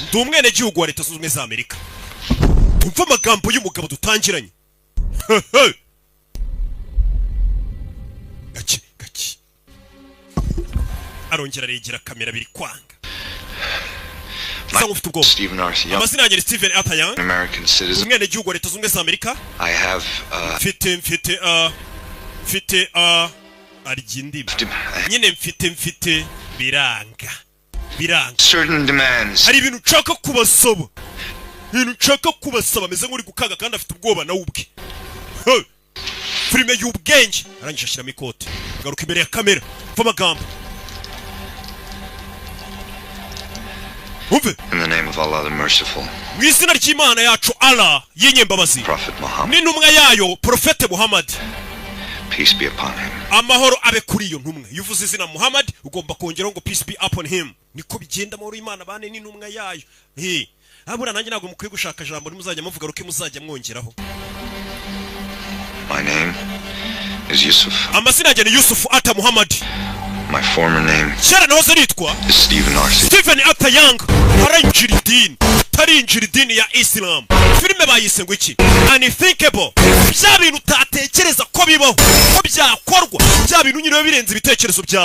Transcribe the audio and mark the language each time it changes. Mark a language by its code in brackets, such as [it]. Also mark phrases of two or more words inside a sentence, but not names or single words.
[rw] Ndi umwenegihugu wa Leta Zunze Ubumwe za Amerika. Umva amagambo y'umugabo dutangiranye. Gaki. Arongera aregera kamera biri kwanga. Stephen Arthur Young. Amazina yanjye ni Stephen Arthur Young. [en] An American citizen. [rw] Umwenegihugu wa Leta Zunze Ubumwe za Amerika. [en] I have [rw] mfite arigindi. Nyine mfite biranga. [en] Certain demands. [rw] Hari ibintu nshaka kubasaba meze nk'uri gukaga kandi afite ubwoba nawe ubwe. Filime y'ubwenge arangije ashyiramo ikote garuka imbere ya kamera mva amagambo umve. [en] In the name of Allah the merciful. [rw] Mu izina ry'Imana yacu Allah y'inyembabazi. [en] Prophet Muhammad. [rw] N'intumwa yayo Profete Muhammad. [en] Peace be upon him. [rw] Amahoro abe kuri iyo ntumwa. Iyo uvuze izina Muhammad ugomba kongeraho ngo [en] peace be upon him. [rw] Niko bigenda amahoro y'Imana bane n'intumwa yayo. Abura nanjye ntabwo mukwiye gushaka ijambo nimuzajya muvuga ruke muzajya mwongeraho. [en] My name is Yusuf. [rw] Amazina yanjye ni Yusuf Arthur Muhammad. [en] My former name [rw] Kera nahoze nitwa Stephen Arthur Young. Tarinjira idini ya Islam. Filime bayise ngo iki? Unthinkable. Bya bintu utatekereza ko bibaho, ko byakorwa, bya bintu nyine birenze ibitekerezo byawe.